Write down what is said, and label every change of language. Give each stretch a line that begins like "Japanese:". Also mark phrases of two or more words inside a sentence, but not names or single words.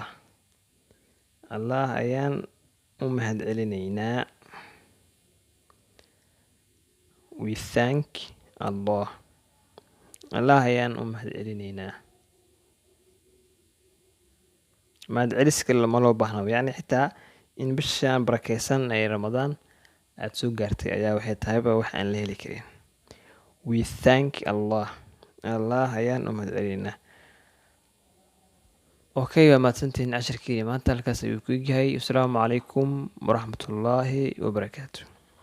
Somali: Allah ayaan u mahadcelinaynaa.
English: We thank Allah.
Somali: Allah ayaan u mahadcelinaynaa. Mahadceliska lama loo baahnaba. Yani xitaa in bishaan barakeysan ay Ramadan aad soo gaartay ayaa waxay tahayba wax aan la heli karin.
English: We thank Allah.
Somali: Allah ayaan u mahadcelinaynaa. okay waa mahadsantihiin cashirkii maanta halkaas ayuu ku egyahay. Asalaamu calaykum waraxmatullaahi wabarakaatu.